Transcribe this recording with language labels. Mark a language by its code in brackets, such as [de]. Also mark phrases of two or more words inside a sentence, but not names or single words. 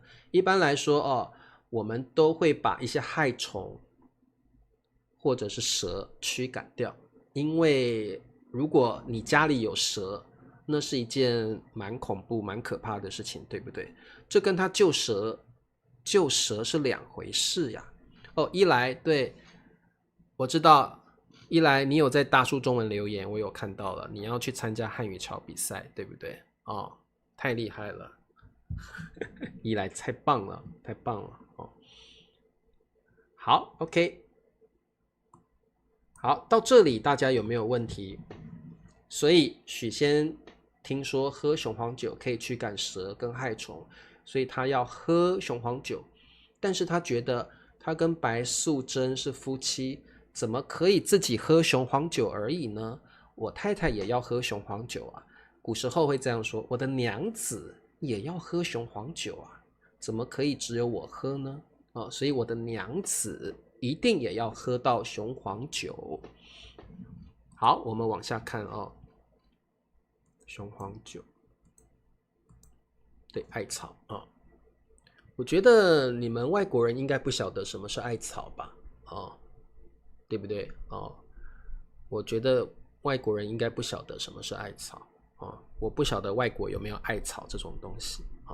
[zh] 一般來說我們都會把一些害蟲或者是蛇驅趕掉，因為如果你家裡有蛇，那是一件蠻恐怖蠻可怕的事情，对不对？這跟他救蛇是兩回事呀。一來，對，我知道，一來你有在大樹中文留言，我有看到了，你要去參加漢語橋比賽，對不對？太厲害了一來太棒了好 OK。好，到這裡大家有沒有問題？所以許仙聽說喝雄黃酒可以驅趕蛇跟害蟲，所以他要喝雄黃酒，但是他覺得他跟白素貞是夫妻，怎麼可以自己喝雄黄酒而已呢？我太太也要喝雄黄酒啊。古時候會這樣說，我的娘子也要喝雄黃酒啊，怎麼可以只有我喝呢？所以我的娘子一定也要喝到雄黄酒。好，我們往下看哦。雄黄酒，對，艾草啊。我覺得你們外國人應該不曉得什麼是艾草吧？對不對？我覺得外國人應該不曉得什麼是艾草啊。我不曉得外國有沒有艾草這種東西啊。